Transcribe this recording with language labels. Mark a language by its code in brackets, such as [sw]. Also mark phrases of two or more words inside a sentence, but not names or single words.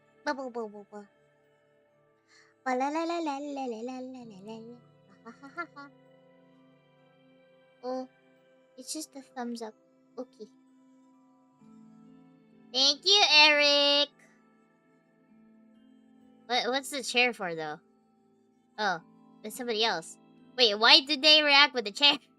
[en] Bubble bubble bubble. La la la la la la la la la la la. Ha ha ha ha. Oh, it's just a thumbs up. Okay. Thank you, Eric. What's the chair for, though? Oh, it's somebody else. Wait, why did they react with the chair?